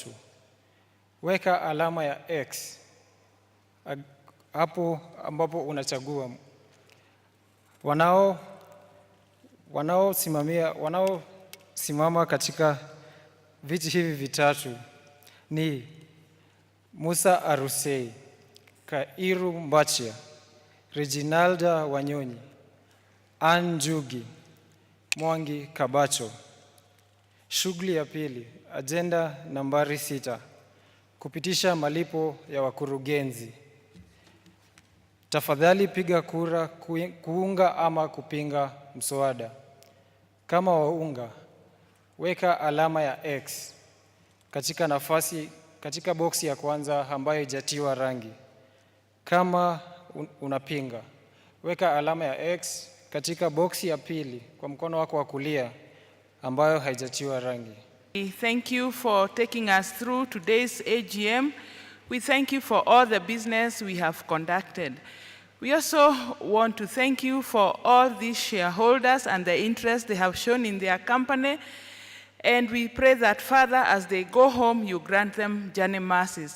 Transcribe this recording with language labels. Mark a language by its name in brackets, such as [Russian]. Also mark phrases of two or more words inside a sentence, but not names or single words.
[Swahili] Weka alama ya X hapo ambapo unachagua. Wanaosimama katika viti hivi vitatu ni Musa Arusei, Kairu Mbachia, Reginalda Wanyonyi, Ann Njugi, Mwangi Kabacho. Shughuli ya pili, agenda nambari 6, kupitisha malipo ya wakurugenzi. Tafadhali piga kura kuunga ama kupinga mswada. Kama waunga, weka alama ya X katika boksi ya kwanza ambayo haijatiwa rangi. Kama unapinga, weka alama ya X katika boksi ya pili kwa mkono wako wa kulia ambayo haijatiwa rangi. [English] Thank you for taking us through today's AGM. We thank you for all the business we have conducted. We also want to thank you for all these shareholders and the interest they have shown in their company. And we pray that, Father, as they go home, you grant them journey mercies.